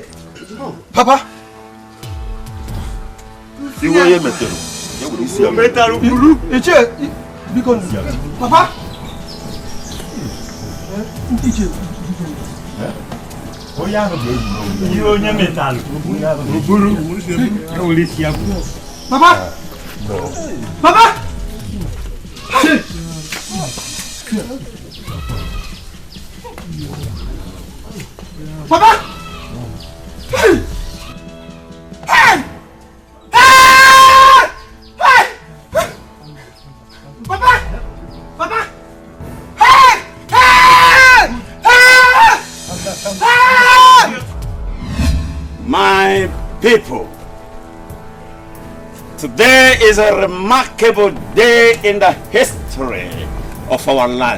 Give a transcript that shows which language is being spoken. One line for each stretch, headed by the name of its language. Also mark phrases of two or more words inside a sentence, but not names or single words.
English: Papa. You were here, Metero. Metero, Guru. Papa. You only metal. Guru. Papa. Papa. Papa! Hey! Hey! Hey! Hey! Papa! Papa! Hey! Hey! Hey! My people, today is a remarkable day in the history of our land.